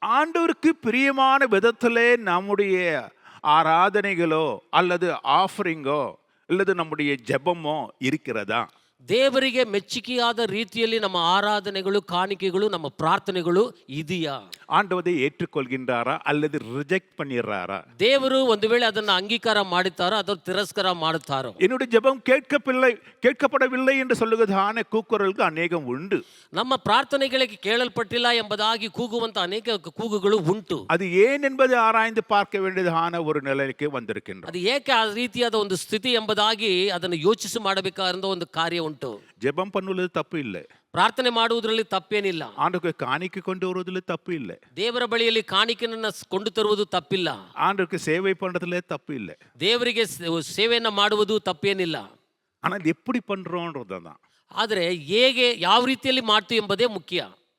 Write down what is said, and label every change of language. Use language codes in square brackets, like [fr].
[ta] ஆண்டவருக்கு பிரியமான விதத்திலே நம்முடைய ஆராதனைகளோ அல்லது ஆஃபரிங்கோ அல்லது நம்முடைய ஜெபமோ இருக்கிறதா? [kn] ದೇವರಿಗೆ ಮೆಚ್ಚುಗೆಯಾದ ರೀತಿಯಲ್ಲಿ ನಮ್ಮ ಆರಾಧನೆಗಳು, ಕಾಣಿಕೆಗಳು, ನಮ್ಮ ಪ್ರಾರ್ಥನೆಗಳು ಇದೆಯಾ? [ta] ஆண்டவரை ஏற்றுக்கொள்கின்றாரா அல்லது ரிஜெக்ட் பண்ணிடுறாரா? [kn] ದೇವರು ಒಂದು ವೇಳೆ ಅದನ್ನು ಅಂಗೀಕಾರ ಮಾಡುತ್ತಾರೋ ಅಥವಾ ತಿರಸ್ಕಾರ ಮಾಡುತ್ತಾರೋ? [ta] என்னுடைய ஜெபம் கேட்கப்படவில்லை என்று சொல்லுகிறதான கூக்குரல்கள் அநேகம் உண்டு. [kn] ನಮ್ಮ ಪ್ರಾರ್ಥನೆಗಳಿಗೆ ಕೇಳಲ್ಪಟ್ಟಿಲ್ಲ ಎಂಬುದಾಗಿ ಕೂಗುವಂತ ಅನೇಕ ಕೂಗುಗಳು ಉಂಟು. [ta] அது ஏன் என்பதை ஆராய்ந்து பார்க்க வேண்டியதான ஒரு நிலைக்கு வந்திருக்கின்றோம். [kn] ಅದು ಏಕೆ ಆ ರೀತಿಯಾದ ಒಂದು ಸ್ಥಿತಿ ಎಂಬುದಾಗಿ ಅದನ್ನು ಯೋಚಿಸಿ ಮಾಡಬೇಕಾದ ಒಂದು ಕಾರ್ಯ ಉಂಟು. [ta] ஜெபம் பண்ணுவது தப்பு இல்லை, [kn] ಪ್ರಾರ್ಥನೆ ಮಾಡುವುದರಲ್ಲಿ ತಪ್ಪೇನಿಲ್ಲ. [ta] ஆண்டவருக்கு காணிக்கை கொண்டு வருவதில் தப்பு இல்லை, [kn] ದೇವರ ಬಳಿಯಲ್ಲಿ ಕಾಣಿಕೆಯನ್ನು ಕೊಂಡು ತರುವುದು ತಪ್ಪಿಲ್ಲ, [ta] ஆண்டவருக்கு சேவை பண்றதுல தப்பு இல்லை, [kn] ದೇವರಿಗೆ ಸೇವೆಯನ್ನು ಮಾಡುವುದು ತಪ್ಪೇನಿಲ್ಲ. [ta] ஆனால் எப்படி பண்றோன்றதுதான். [kn] ಆದರೆ ಹೇಗೆ, ಯಾವ ರೀತಿಯಲ್ಲಿ ಮಾಡ್ತೀವಿ ಎಂಬುದೇ ಮುಖ್ಯ.